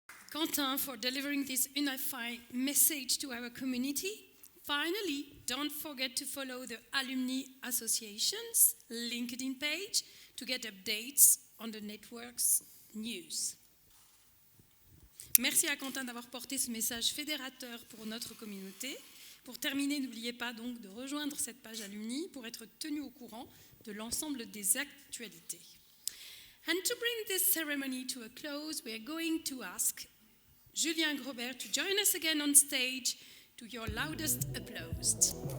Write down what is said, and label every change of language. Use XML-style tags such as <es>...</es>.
<en>Quentin, for delivering this unified message to our community. Finally, don't forget to follow the Alumni Association's LinkedIn page to get updates on the network's news.</en> <fr>Merci à Quentin d'avoir porté ce message fédérateur pour notre communauté. Pour terminer, n'oubliez pas donc de rejoindre cette page Alumni pour être tenu au courant de l'ensemble des actualités.</fr> <en>And to bring this ceremony to a close, we are going to ask Julien Grobert to join us again on stage to your loudest applause.</en>